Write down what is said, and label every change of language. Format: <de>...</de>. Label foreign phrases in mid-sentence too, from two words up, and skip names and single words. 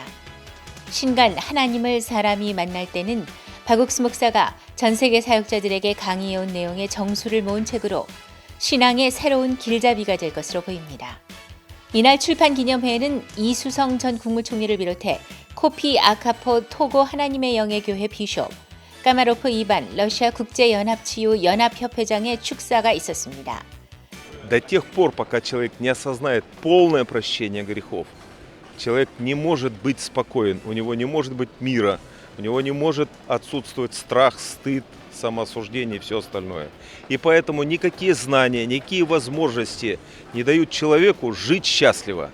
<ko>신간 하나님을 사람이 만날 때는 박옥수 목사가 전 세계 사역자들에게 강의해온 내용의 정수를 모은 책으로 신앙의 새로운 길잡이가 될 것으로 보입니다. 이날 출판 기념회에는 이수성 전 국무총리를 비롯해 코피 아카포 토고 하나님의 영의 교회 비숍, 까마로프 이반 러시아 국제연합치유 연합협회장의 축사가 있었습니다.</ko> <ru>До тех пор, пока человек не осознает полное прощение грехов, человек не может быть спокоен, у него не может быть мира, у него не может отсутствовать страх, стыд, самоосуждение и все остальное. И поэтому никакие знания, никакие возможности не дают человеку жить счастливо.</ru>